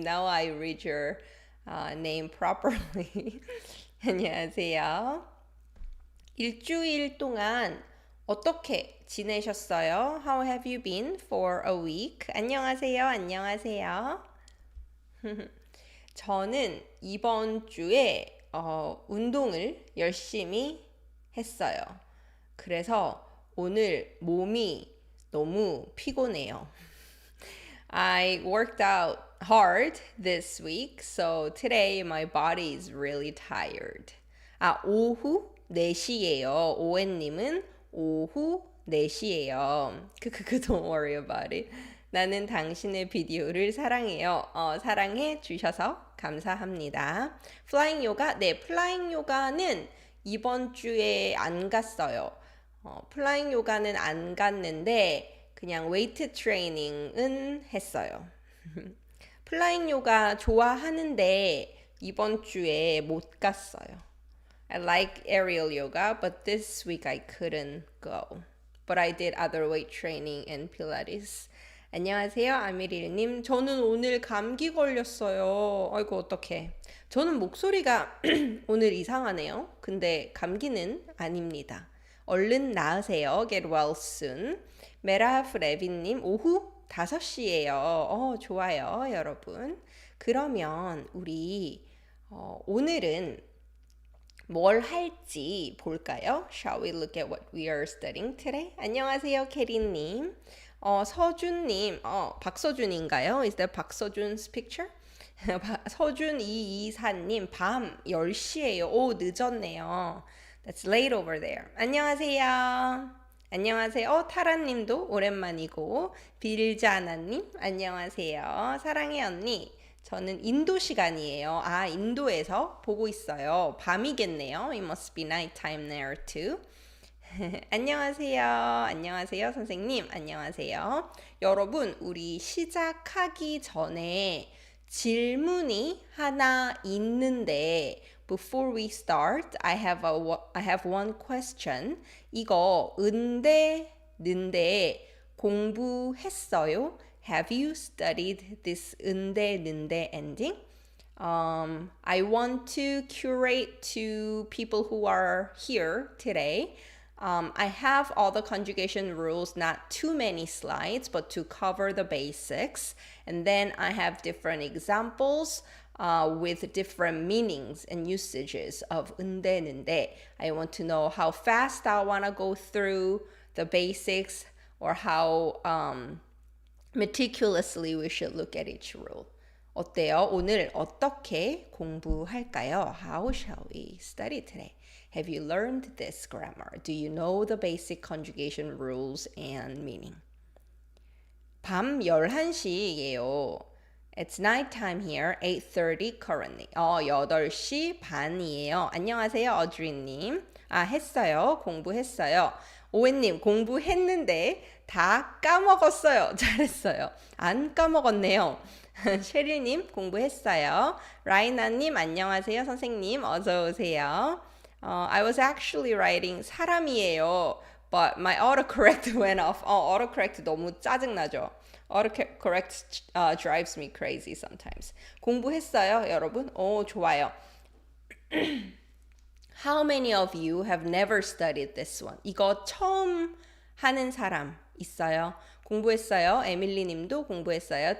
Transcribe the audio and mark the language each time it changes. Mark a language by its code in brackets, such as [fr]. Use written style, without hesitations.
[en] Now I read your name properly. [ko] 안녕하세요. 일주일 동안 어떻게 지내셨어요? [en] How have you been for a week? [ko] 안녕하세요. 안녕하세요. 저는 이번 주에 운동을 열심히 했어요. 그래서 오늘 몸이 너무 피곤해요. [en] I worked out hard this week, so today my body is really tired. [ko] 오후 4시예요. 오웬님은 오후 4시예요. [en] don't worry about it. [ko] 나는 당신의 비디오를 사랑해요. 사랑해 주셔서 감사합니다. 플라잉 요가? 네, 플라잉 요가는 이번 주에 안 갔어요. 플라잉 요가는 안 갔는데 그냥 웨이트 트레이닝은 했어요. 플라잉 요가 좋아하는데 이번 주에 못 갔어요. [en] I like aerial yoga, but this week I couldn't go. But I did other weight training and Pilates. [ko] 안녕하세요, 아미릴님. 저는 오늘 감기 걸렸어요. 아이고, 어떡해. 저는 목소리가 오늘 이상하네요. 근데 감기는 아닙니다. 얼른 나으세요. [en] Get well soon. [ko] 메라프 레빈님, 오후 5시예요. 좋아요, 여러분. 그러면 우리 오늘은 뭘 할지 볼까요? [en] Shall we look at what we are studying today? [ko] 안녕하세요, 캐리님. 서준님, 박서준인가요? [en] Is that 박서준's picture? [ko] 서준 224님, 밤 10시예요. 오, 늦었네요. [en] That's late over there. [ko] 안녕하세요. 안녕하세요. 타라님도 오랜만이고, 빌자나님, 안녕하세요. 사랑해 언니. 저는 인도 시간이에요. 인도에서 보고 있어요. 밤이겠네요. [en] It must be night time there too. [ko] 안녕하세요. 안녕하세요, 선생님. 안녕하세요. 여러분, 우리 시작하기 전에 질문이 하나 있는데 [en] Before we start, I have one question. [ko] 이거 은대, 는대 공부했어요? [en] Have you studied this 은대, 는대 ending? I want to curate to people who are here today. I have all the conjugation rules, not too many slides, but to cover the basics. And then I have different examples with different meanings and usages of 은대, 는대. I want to know how fast I want to go through the basics or how meticulously we should look at each rule. [ko] 어때요? 오늘 어떻게 공부할까요? [en] How shall we study today? Have you learned this grammar? Do you know the basic conjugation rules and meaning? [ko] 밤 11시예요. [en] It's night time here, 8:30 currently. [ko] 8시 반이에요. 안녕하세요, 어드리님. 했어요. 공부했어요. 오웬님 공부했는데 다 까먹었어요. 잘했어요. 안 까먹었네요. 셰릴님 공부했어요. 라이나님 안녕하세요. 선생님 어서 오세요. [en] I was actually writing 사람이에요. But my autocorrect went off. [ko] autocorrect 너무 짜증나죠? [en] autocorrect drives me crazy sometimes. [ko] 공부했어요, 여러분? 오, 좋아요. [en] How many of you have never studied this one? [ko] 이거 처음 하는 사람 있어요? 공부했어요? 에밀리 님도 공부했어요?